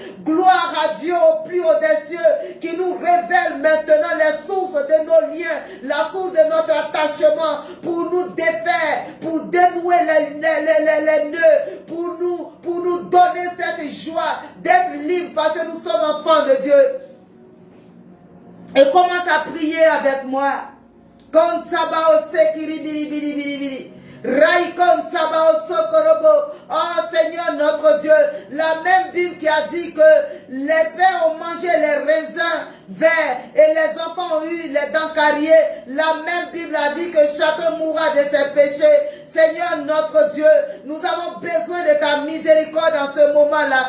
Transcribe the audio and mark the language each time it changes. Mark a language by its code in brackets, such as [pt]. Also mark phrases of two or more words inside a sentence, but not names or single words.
[fr] Gloire à Dieu au plus haut des cieux qui nous révèle maintenant les sources de nos liens, la source de notre attachement pour nous défaire, pour dénouer les nœuds, pour nous donner cette joie d'être libre parce que nous sommes enfants de Dieu. Et commence à prier avec moi. Comme Sabao Sekiri Bili Bili Bili Bili. Raïkon Sabao Sokorobo. Oh Seigneur notre Dieu, la même Bible qui a dit que les pères ont mangé les raisins verts et les enfants ont eu les dents carriées, la même Bible a dit que chacun mourra de ses péchés. Seigneur notre Dieu, nous avons besoin de ta miséricorde en ce moment-là.